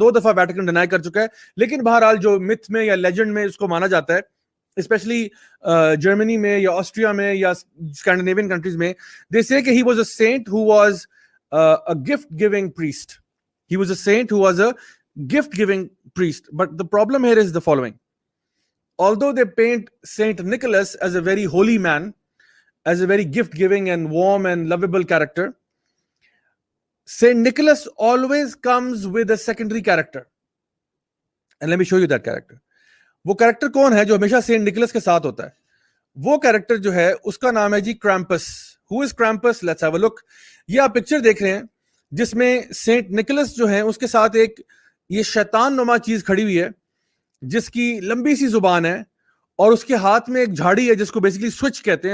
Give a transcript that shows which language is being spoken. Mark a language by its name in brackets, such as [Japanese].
[Urdu] 2 دفعہ Vatican deny کر چکا ہے, لیکن بہرحال جو متھ میں یا لیجنڈ میں اس کو مانا جاتا ہے, اسپیشلی جرمنی میں یا آسٹریا میں یا اسکینڈینیوین کنٹریز میں, [English] They say کہ he was a saint who was a gift giving priest. He was a saint who was a gift giving priest. But the problem here is the following. Although they paint Saint Nicholas as a very holy man, as a very gift-giving and warm and lovable character, Saint Nicholas always comes with a secondary character. And let me show you that character. [Urdu] وہ character کون ہے جو ہمیشہ Saint Nicolas کے ساتھ ہوتا ہے؟ وہ کریکٹر جو ہے اس کا نام ہے جی کرامپس. [English] Who is Krampus? Let's have a look. [Urdu] یہ آپ پکچر دیکھ رہے ہیں جس میں سینٹ نکولس جو ہے اس کے ساتھ ایک یہ شیطان نما چیز کھڑی ہوئی ہے جس کی لمبی سی زبان ہے, اور اس کے ہاتھ میں ایک جھاڑی ہے جس کو بیسیکلی سوئچ کہتے ہیں.